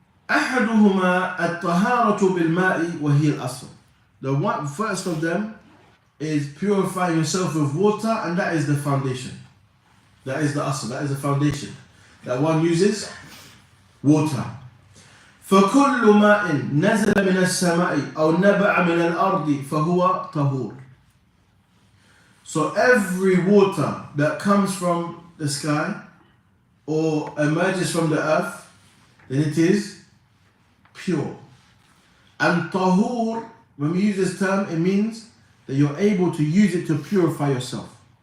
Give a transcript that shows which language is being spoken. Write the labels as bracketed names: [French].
[Arabic] أحدهما الطهارة بالماء وهي الأصل. [English] The one first of them is purifying yourself with water, and that is the foundation. That is the asl, that is the foundation. That one uses water. [Arabic] فكل ماء نزل من السماء أو نبع من الأرض فهو طهور. [English] So every water that comes from the sky or emerges from the earth, then it is pure. And tahur, when we use this term, it means that you're able to use it to purify yourself.